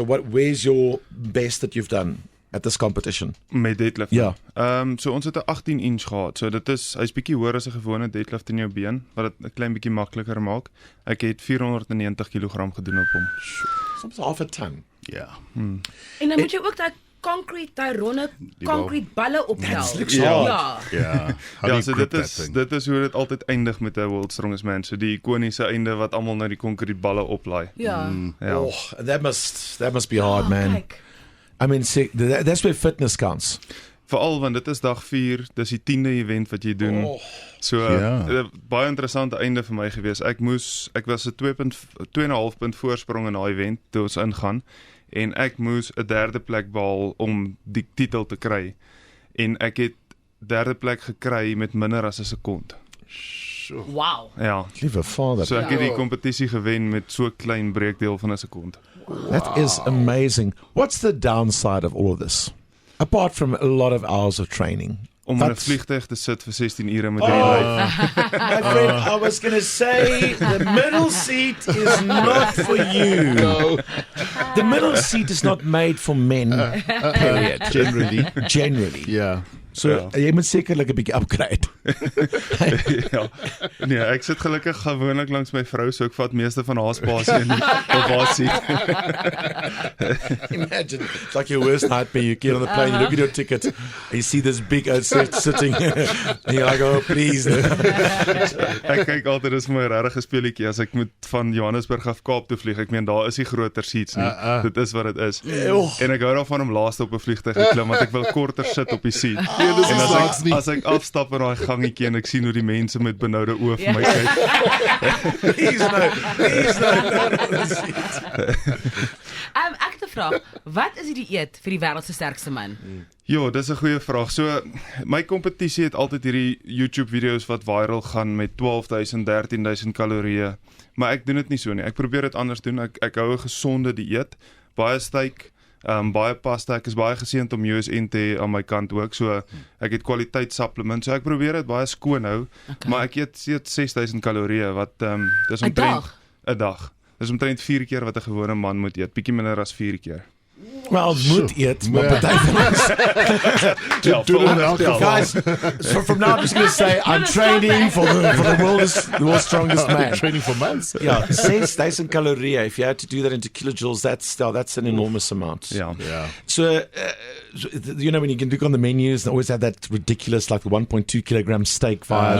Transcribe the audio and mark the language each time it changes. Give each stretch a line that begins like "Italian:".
English: Where's your best that you've done at this competition?
Afrikaans: Met deadlift. Ja. So ons het 'n 18 inch gehad. So dit is hy's bietjie hoër as 'n gewone deadlift in jou been, wat dit 'n klein bietjie makliker maak. Ek het 490 kg gedoen op hom.
English: Soms half a ton.
Afrikaans: Ja. En dan moet jy ook daai daai ronde concrete balle optel. Ja. Ja, so dit is hoe dit altyd eindig met 'n World Strongest Man. So die ikoniese einde wat almal nou die concrete balle oplaai. Ja.
English: Oh, that must be hard, man.
Afrikaans: Kijk.
English: I mean, that's where fitness counts.
Afrikaans: Veral want dit is dag 4, dis die 10de event wat jy doen. So baie interessante einde vir my gewees. Ek was 'n 2,5 punt voorsprong in daai event toe ons ingaan en ek moes 'n 3de plek behaal om die titel te kry. En ek het 3de plek gekry met minder as 'n sekond. Wow. Ja. Liewe Vader. So ek het die kompetisie gewen met so klein breekdeel van 'n sekond.
English: That is amazing. What's the downside of all of this? Apart from a lot of hours of training.
Afrikaans: Om in 'n vliegtuig te sit vir 16 ure met hierdie lyf.
English: My friend, I was going to say the middle seat is not for you. No. The middle seat is not made for men, period. Generally. Yeah.
Afrikaans: So, jy moet sekerlik 'n bietjie upgrade. Ja. Nee, ek sit gelukkig gewoonlik langs my vrou, so ek vat meeste van haar spasie in op haar seat.
English: Imagine, it's like your worst nightmare. You get on the plane, you look at your ticket, and you see this big old sitting, and you're like, oh, please.
Afrikaans: Ek kyk altyd, dis my regtig 'n speletjie, as ek moet van Johannesburg af Kaap toe vlieg, ek meen, daar is die groter seats nie, dit is wat dit is. En ek hou daarvan om laaste op 'n vliegtuig te klim, want ek wil korter sit op die seat. En as ek afstap in daai gangetjie en ek sien hoe die mense met benoude oë vir my kyk.
English: Please no.
Afrikaans: Ek het 'n vraag. Wat is die dieet vir die wêreld se sterkste man? Ja, dis 'n goeie vraag. So, my kompetisie het altyd hierdie YouTube video's wat viral gaan met 12,000, 13,000 kalorieë. Maar ek doen dit nie so nie. Ek probeer dit anders doen. Ek hou 'n gesonde dieet. Baie steak, baie pasta. Ek is baie geseënd om USN te hê aan my kant ook. So ek het kwaliteit supplements. So ek probeer dit baie skoon hou, maar ek eet 6,000 kalorieë wat dis omtrent 'n dag. Dis omtrent 4 keer wat 'n gewone man moet eet, bietjie minder as 4 keer. Well, ons moet eet, maar party van ons.
English: Guys, so from now I'm just going to say I'm training for the world's strongest man. Training for months. Yeah, 6,000 calorieë. If you had to do that into kilojoules, that's an enormous amount. Yeah. So, you know, when you can look on the menus, they always have that ridiculous, like the 1.2 kilogram steak vibes.